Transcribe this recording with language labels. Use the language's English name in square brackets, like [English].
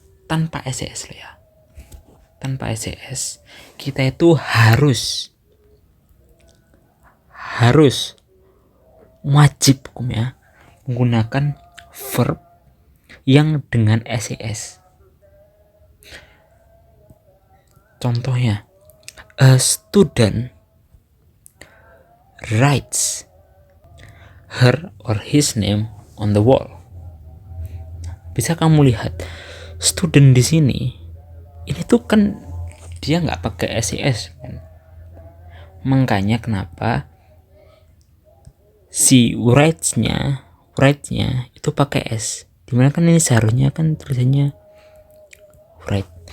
[Indonesian] Tanpa ses loh ya. Tanpa ses, kita itu harus wajib hukumnya menggunakan verb yang dengan ses. Contohnya, [English] a student writes her or his name on the wall. [Indonesian] Bisa kamu lihat student di sini, ini tuh kan dia nggak pakai ses kan. Makanya kenapa si writes-nya itu pakai s. Dimana kan ini seharusnya kan tulisannya write.